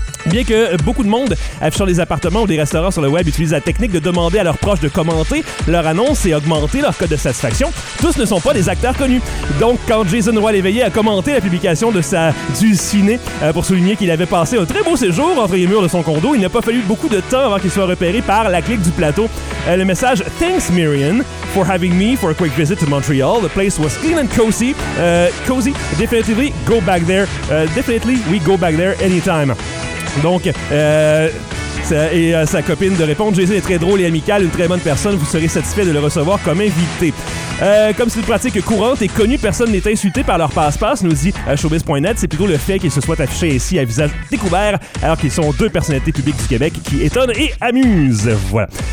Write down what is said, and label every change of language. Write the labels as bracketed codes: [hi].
[fr] Bien que beaucoup de monde affichant des appartements ou des restaurants sur le web utilisent la technique de demander à leurs proches de commenter leur annonce et augmenter leur code de satisfaction, tous ne sont pas des acteurs connus. Donc, quand Jason Roy l'éveillé a commenté la publication de sa dulcinée pour souligner qu'il avait passé un très beau séjour entre les murs de son condo, il n'a pas fallu beaucoup de temps avant qu'il soit repéré par la clique du plateau. Le message [en] « Thanks, Marion, for having me for a quick visit to Montreal. The place was clean and cozy. Cozy, definitely go back there. Definitely we go back there anytime. [fr] » Donc, sa copine de répondre « Jason est très drôle et amical, une très bonne personne. Vous serez satisfait de le recevoir comme invité. » Comme c'est une pratique courante et connue, personne n'est insulté par leur passe-passe, nous dit showbiz.net. C'est plutôt le fait qu'ils se soient affichés ici à visage découvert, alors qu'ils sont deux personnalités publiques du Québec qui étonnent et amusent. Voilà.